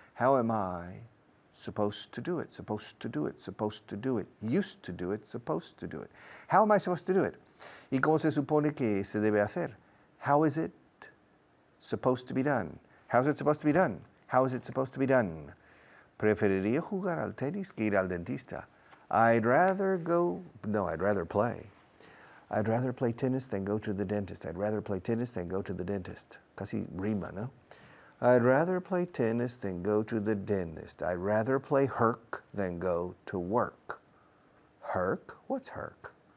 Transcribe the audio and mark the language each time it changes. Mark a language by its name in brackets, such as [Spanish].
[English] How am I supposed to do it? Supposed to do it. Used to do it. Supposed to do it. How am I supposed to do it? [Spanish] ¿Y cómo se supone que se debe hacer? [English] How is it supposed to be done? How is it supposed to be done? How is it supposed to be done? [Spanish] Preferiría jugar al tenis que ir al dentista. [English] I'd rather play. I'd rather play tennis than go to the dentist. I'd rather play tennis than go to the dentist. [Spanish] Casi rima, ¿no? [English] I'd rather play tennis than go to the dentist. I'd rather play herc than go to work. Herc? What's herc?